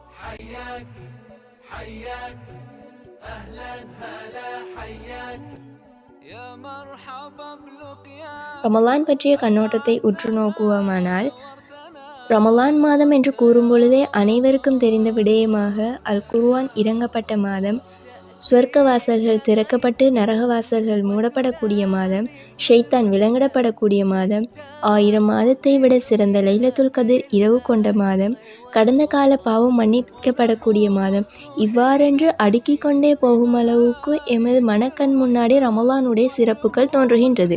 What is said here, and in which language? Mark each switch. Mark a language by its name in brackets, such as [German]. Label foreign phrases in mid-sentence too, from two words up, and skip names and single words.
[Arabic] حياك حياك أهلا هلا حياك يا مرحبا بلقيا [Tamil] ரமலான் பற்றிய கண்ணோட்டத்தை உற்று நோக்குவோமானால், ரமலான் மாதம் என்று கூறும்பொழுதே அனைவருக்கும் தெரிந்த விடயமாக அல் குர்ஆன் இறங்கப்பட்ட மாதம், சுவர்க்க வாசல்கள் திறக்கப்பட்டு நரக வாசல்கள் மூடப்படக்கூடிய மாதம், ஷைத்தான் விலங்கிடப்படக்கூடிய மாதம், 1000 மாதத்தை விட சிறந்த லைலத்துல் கதிர் இரவு கொண்ட மாதம், கடந்த கால பாவம் மன்னிக்கப்படக்கூடிய மாதம், இவ்வாறென்று அடுக்கிக் கொண்டே போகும் அளவுக்கு எமது மனக்கண் முன்னாடி ரமலானுடைய சிறப்புகள் தோன்றுகின்றது.